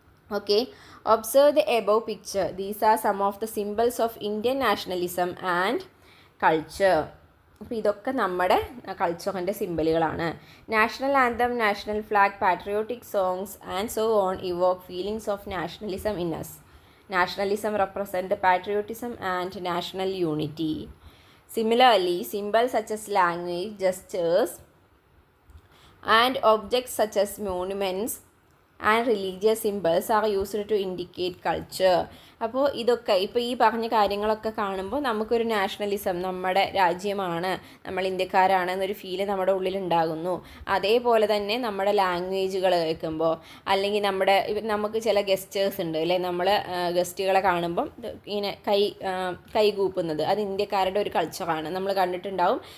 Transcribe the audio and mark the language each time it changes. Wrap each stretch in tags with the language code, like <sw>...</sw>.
<en>Okay, observe the above picture. These are some of the symbols of Indian nationalism and culture.</en> <ml>അപ്പോൾ ഇതൊക്കെ നമ്മുടെ കൾച്ചറിൻ്റെ സിംബലുകളാണ്.</ml> <en>National anthem, national flag, patriotic songs and so on evoke feelings of nationalism in us. Nationalism represent patriotism and national unity. Similarly, symbols such as language, gestures, and objects such as monuments and religious symbols are used to indicate culture.</en> <ml>അപ്പോൾ ഇതൊക്കെ ഇപ്പോൾ ഈ പറഞ്ഞ കാര്യങ്ങളൊക്കെ കാണുമ്പോൾ നമുക്കൊരു nationalism, നമ്മുടെ രാജ്യമാണ്, നമ്മൾ ഇന്ത്യക്കാരാണ് എന്നൊരു ഫീല് നമ്മുടെ ഉള്ളിലുണ്ടാകുന്നു. അതേപോലെ തന്നെ നമ്മുടെ ലാംഗ്വേജുകൾ കേൾക്കുമ്പോൾ, അല്ലെങ്കിൽ നമുക്ക് ചില ഗസ്റ്റേഴ്സ് ഉണ്ട് അല്ലേ, നമ്മൾ ഗസ്റ്റുകളെ കാണുമ്പം ഇങ്ങനെ കൈകൂപ്പുന്നത്, അത് ഇന്ത്യക്കാരുടെ ഒരു കൾച്ചറാണ്. നമ്മൾ കണ്ടിട്ടുണ്ടാവും.</ml>